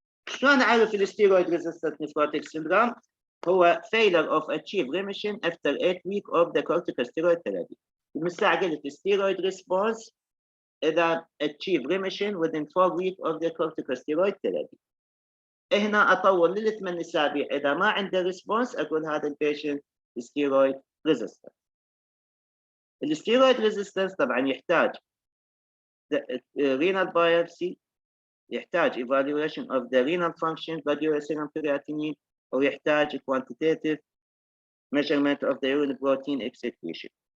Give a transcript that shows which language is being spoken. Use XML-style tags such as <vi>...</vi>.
<ar>شلون أعرف الستيرويد ريزيستنت نيفروتيك سيندروم؟ هو</ar> <en>failure of achieve remission after 8 weeks of the corticosteroid therapy.</en> <ar>ومن الساعة قلت</ar> <en>steroid response</en> <ar>إذا</ar> <en>achieve remission within 4 weeks of the corticosteroid therapy.</en> <ar>هنا أطول ل8 أسابيع، إذا ما عنده ريسبونس أقول هذا البيشنت steroid resistant. الستيرويد ريزيستنس طبعا يحتاج</ar> <en>renal biopsy، يحتاج evaluation of the renal function radiocarbon creatinine،</en> <ar>أو يحتاج</ar> <en>quantitative measurement of the urine protein excretion.</en>